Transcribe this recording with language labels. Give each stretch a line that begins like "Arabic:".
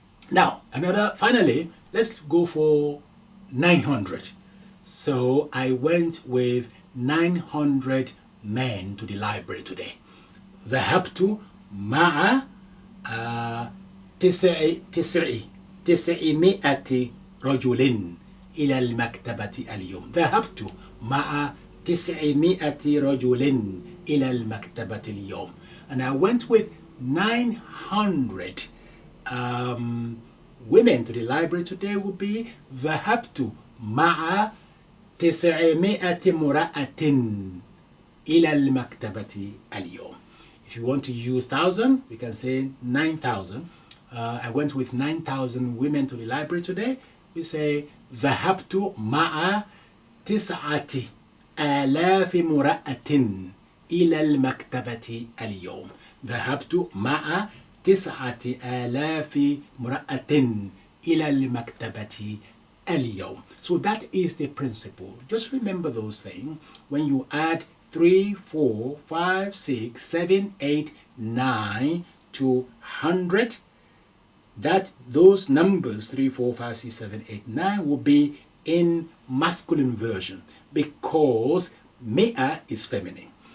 English: Now, finally, let's go for 900. So I went with 900 men to the library today.
Arabic: ذهبت مع 900 رجل إلى المكتبة اليوم. ذهبت مع 900 رجل إلى المكتبة اليوم.
English: And I went with 900 women to the library today would be
Arabic: ذهبت مع 900 امرأة إلى المكتبة اليوم.
English: If you want to use 1,000, we can say 9,000. I went with 9,000 women to the library today. We say
Arabic: ذهبت مع 9,000 امرأة إلى المكتبة اليوم. ذهبت مع 9,000 امرأة إلى المكتبة اليوم.
English: So that is the principle. Just remember those things. When you add 3, 4, 5, 6, 7, 8, 9 to 100, that those numbers 3, 4, 5, 6, 7, 8, 9 will be in masculine version because mi'a is feminine.